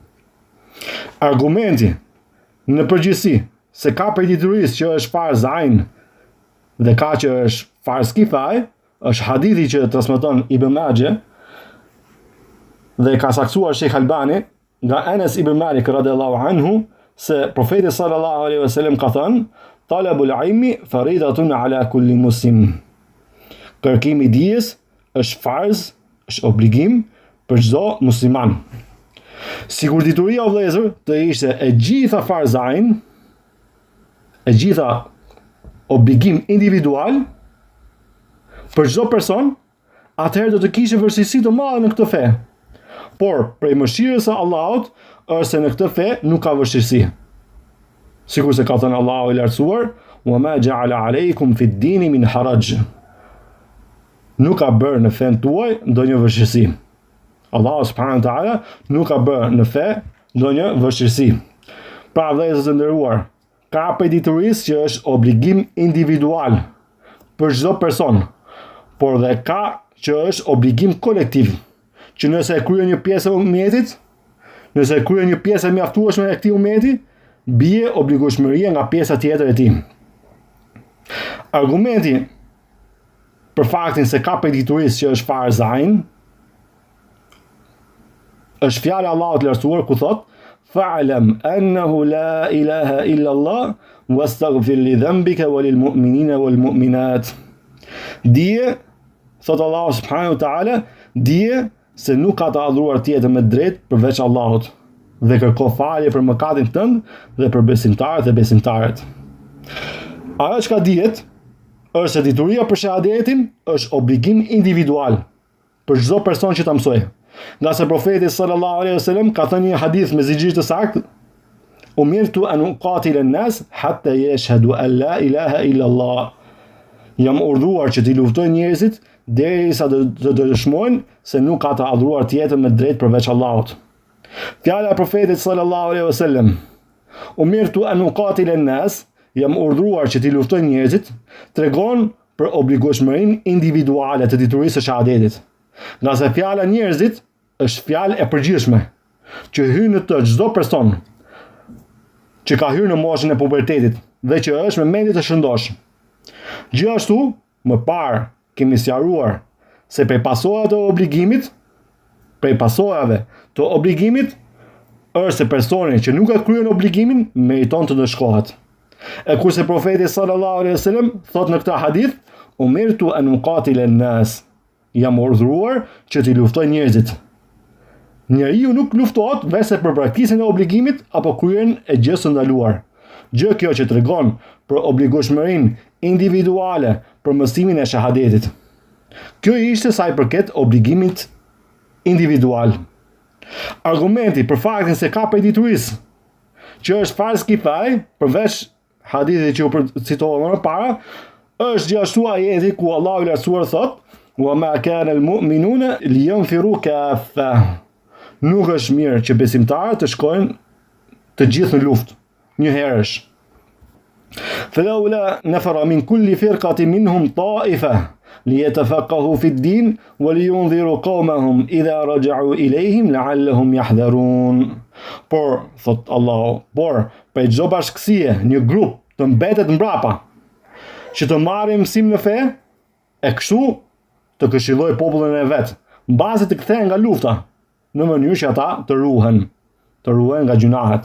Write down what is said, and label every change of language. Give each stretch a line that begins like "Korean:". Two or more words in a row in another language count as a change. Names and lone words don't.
Albanian: Argumenti në përgjithësi se ka prej diturisë që është
Arabic: فرض عين
Albanian: dhe ka që është
Arabic: فرض كفاية,
Albanian: është hadithi që transmeton Ibn Majah dhe ka saktuar Sheikh Albani nga Anas ibn Malik
Arabic: رضي الله عنه
Albanian: se profeti
Arabic: صلى الله عليه وسلم
Albanian: ka thënë
Arabic: طلب العلم فريضة على كل مسلم.
Albanian: Kërkimi i dijes është farz, është obligim për çdo musliman. Sikur dituria o vëllezër të ishte e gjitha
Arabic: فرض عين,
Albanian: e gjitha obligim individual për çdo person, atëherë do të kishte vështirësi të mëdha në këtë fe. Por prej mëshirës së Allahut është se në këtë fe nuk ka vështirësi. Sikur se ka thënë Allahu i lartësuar,
Arabic: "وما جعل عليكم في الدين من حرج."
Albanian: Nuk ka bërë në fen tuaj ndonjë vështirësi. Allahu
Arabic: سبحانه وتعالى
Albanian: nuk ka bërë në fe ndonjë vështirësi. Pra vëllezër të nderuar, ka prej diturisë që është obligim individual për çdo person, por dhe ka që është obligim kolektiv, që nëse e kryen një pjesë e umetit, nëse e kryen një pjesë e mjaftueshme e këtij umeti, bie obligueshmëria nga pjesa tjetër e tij. Argumenti për faktin se ka prej diturisë që është
Arabic: فرض عين
Albanian: është fjala e Allahut lartësuar ku thot:
Arabic: "فاعلم أنه لا إله إلا الله واستغفر لذنبك وللمؤمنين والمؤمنات."
Albanian: Dije, thot Allahu
Arabic: سبحانه وتعالى,
Albanian: dije se nuk ka të adhuruar tjetër me drejt përveç Allahut, dhe kërko falje për mëkatin tënd dhe për besimtarët e besimtarët. Ajo çka dihet është se dituria për shahadetin është obligim individual për çdo person që ta mësojë. Nga se profeti
Arabic: صلى الله عليه وسلم
Albanian: ka thënë një hadith me zgjidhje të saktë:
Arabic: "أمرت أن أقاتل الناس حتى يشهدوا أن لا إله إلا الله."
Albanian: Jam urdhëruar që t'i luftoj njerëzit derisa të dëshmojnë se nuk ka të adhuruar tjetër me drejt përveç Allahut. Fjala e profetit
Arabic: صلى الله عليه وسلم, "أمرت أن أقاتل الناس",
Albanian: jam urdhëruar që t'i luftoj njerëzit, tregon për obligueshmërinë individuale të diturisë së shahadetit. Nga se fjala njerëzit është fjalë e përgjithshme, që hyn në të çdo person që ka hyrë në moshën e pubertetit dhe që është me mendje të shëndosh. Gjithashtu, më parë kemi sqaruar se prej pasojave të obligimit është se personi që nuk e kryen obligimin meriton të dëshkohet. E kurse profeti
Arabic: صلى الله عليه وسلم
Albanian: thot në këtë hadith:
Arabic: "أمرت أن أقاتل الناس",
Albanian: jam urdhëruar që t'i luftoj njerëzit. Njeriu nuk luftohet vetëm për praktikën e obligimit apo kryen e gjës së ndaluar. Gjë kjo që tregon për obligueshmërinë individuale për mësimin e shahadetit. Kjo ishte sa i përket obligimit individual. Argumenti për faktin se ka prej diturisë që është
Arabic: فرض كفاية,
Albanian: përveç hadithit që u citova më parë, është gjithashtu ajeti ku Allahu i lartësuar thot:
Arabic: "وما كان المؤمنون لينفروا كافة."
Albanian: Nuk është mirë që besimtarët të shkojnë të gjithë në luftë, një herësh.
Arabic: "فلولا نفر من كل فرقة منهم طائفة ليتفقهوا في الدين ولينذروا قومهم إذا رجعوا إليهم لعلهم يحذرون."
Albanian: Por, thot Allahu, për çdo bashkësie, një grup të mbetet mbrapa, që të marrë mësim në fe, e kështu të këshilloj popullin e vet, mbasi të kthehen nga lufta, në mënyrë që ata të ruhen nga gjunahet.